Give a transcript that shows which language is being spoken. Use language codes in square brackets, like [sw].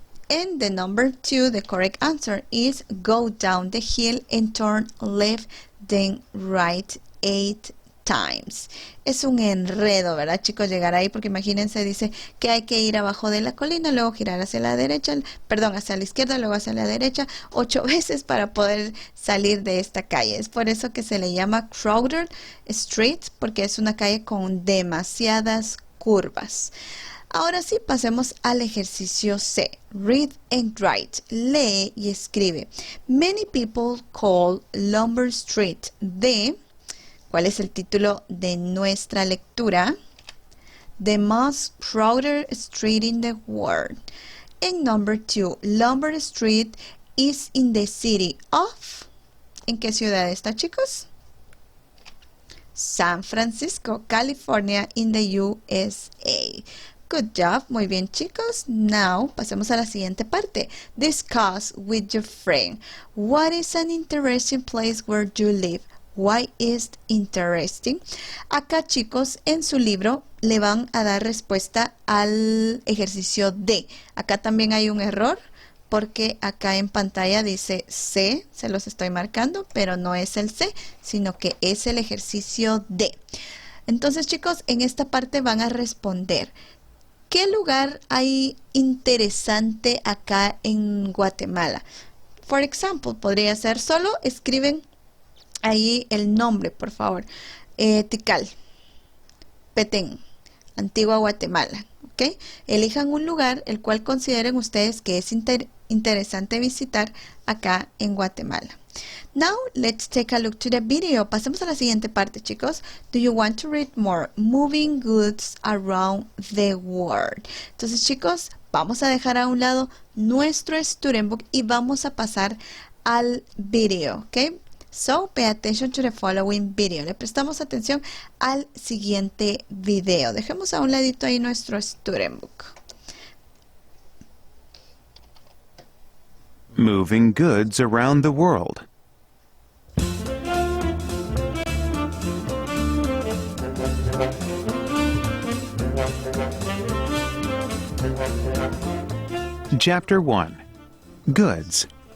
[en] And the number 2, the correct answer is go down the hill and turn left, then right 8 times. [es] Es un enredo, ¿verdad, chicos? Llegar ahí, porque imagínense, dice que hay que ir abajo de la colina, luego girar hacia la derecha, perdón, hacia la izquierda, luego hacia la derecha, 8 veces para poder salir de esta calle. Es por eso que se le llama Crowded Street, porque es una calle con demasiadas curvas. Ahora sí, pasemos al ejercicio C. [en] Read and write. [es] Lee y escribe. [en] Many people call Lombard Street the... [es] ¿Cuál es el título de nuestra lectura? [en] The most crowded street in the world. And number 2, Lombard Street is in the city of... [es] ¿En qué ciudad está, chicos? San Francisco, California, [en] in the USA. Good job. [es] Muy bien, chicos. Now, pasemos a la siguiente parte. [en] Discuss with your friend. What is an interesting place where you live? Why is interesting? [es] Acá, chicos, en su libro le van a dar respuesta al ejercicio D. Acá también hay un error porque acá en pantalla dice C, se los estoy marcando, pero no es el C, sino que es el ejercicio D. Entonces, chicos, en esta parte van a responder. ¿Qué lugar hay interesante acá en Guatemala? Por ejemplo, podría ser solo escriben ahí el nombre, por favor. Tikal, Petén, Antigua Guatemala. ¿Ok? Elijan un lugar el cual consideren ustedes que es interesante visitar acá en Guatemala. [en] Now, let's take a look to the video. [es] Pasemos a la siguiente parte, chicos. [en] Do you want to read more? Moving goods around the world. [es] Entonces, chicos, vamos a dejar a un lado nuestro student book y vamos a pasar al video, ¿ok? [en] So, pay attention to the following video. [es] Le prestamos atención al siguiente video. Dejemos a un ladito ahí nuestro student book. [en] Moving goods around the world. Chapter 1. Goods.